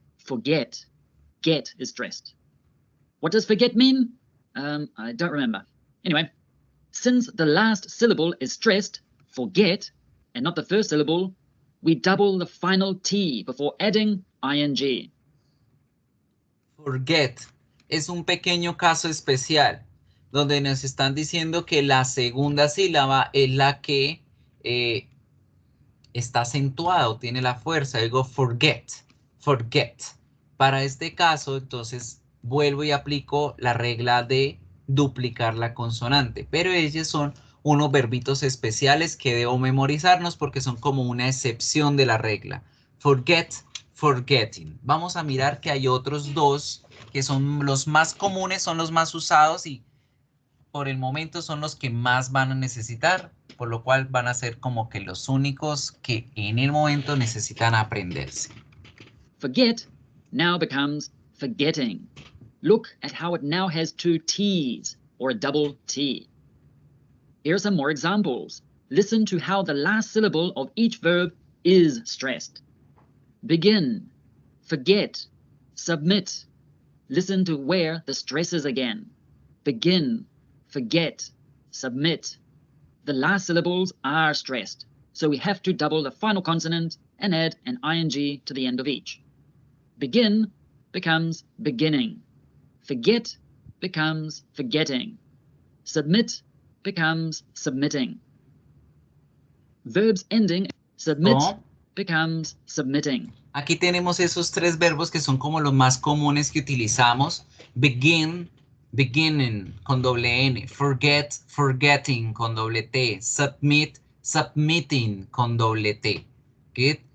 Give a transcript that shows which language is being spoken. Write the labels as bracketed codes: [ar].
[en] Forget. Get is stressed. What does forget mean? I don't remember. Anyway, since the last syllable is stressed, forget, and not the first syllable, we double the final T before adding ing. [es] Forget es un pequeño caso especial donde nos están diciendo que la segunda sílaba es la que está acentuada o tiene la fuerza. Digo forget, forget. Para este caso, entonces, vuelvo y aplico la regla de duplicar la consonante, pero ellos son unos verbitos especiales que debo memorizarnos porque son como una excepción de la regla. Forget, forgetting. Vamos a mirar que hay otros dos que son los más comunes, son los más usados y por el momento son los que más van a necesitar, por lo cual van a ser como que los únicos que en el momento necesitan aprenderse. [en] Forget now becomes forgetting. Look at how it now has two T's or a double T. Here are some more examples. Listen to how the last syllable of each verb is stressed. Begin, forget, submit. Listen to where the stress is again. Begin, forget, submit. The last syllables are stressed, so we have to double the final consonant and add an ing to the end of each. Begin becomes beginning. Forget becomes forgetting. Submit becomes submitting. Verbs ending submit So, becomes submitting. [es] aquí tenemos esos tres verbos que son como los más comunes que utilizamos. Begin, beginning con doble N. Forget, forgetting con doble T. Submit, submitting con doble T. ¿Qué?